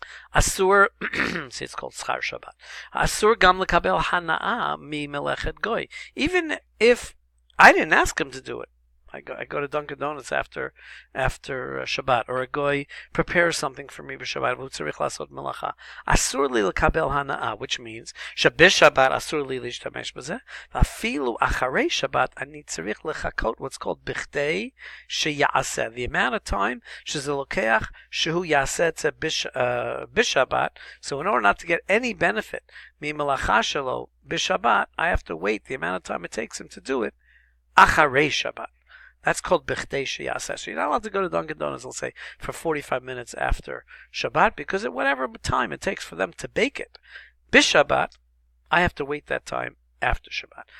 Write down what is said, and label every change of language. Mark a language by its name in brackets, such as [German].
[English] אסור, see, it's called שכר שבת. [Hebrew] אסור גם לקבל הנאה ממלאכת גוי. [English] Even if I didn't ask him to do it. I go to Dunkin' Donuts after Shabbat, or a goy prepares something for me b'Shabbat. [Hebrew] V'hu tzarich lasot melacha. Asur li lekabel hana'ah, [English] which means [Hebrew] שבשבת אסור לי להשתמש בזה, ואפילו אחרי שבת אני צריך לחכות [English] what's called [Hebrew] בכדי שיעשה. [English] The amount of time [Hebrew] שזה לוקח שהוא יעשה את זה בשבת. [English] So in order not to get any benefit [Hebrew] ממלאכה שלו בשבת, [English] I have to wait the amount of time it takes him to do it [Hebrew] אחרי שבת. [English] That's called בכדי שיעשה. So you're not allowed to go to Dunkin' Donuts, let's say, for 45 minutes after Shabbat, because at whatever time it takes for them to bake it, Bishabbat, I have to wait that time after Shabbat.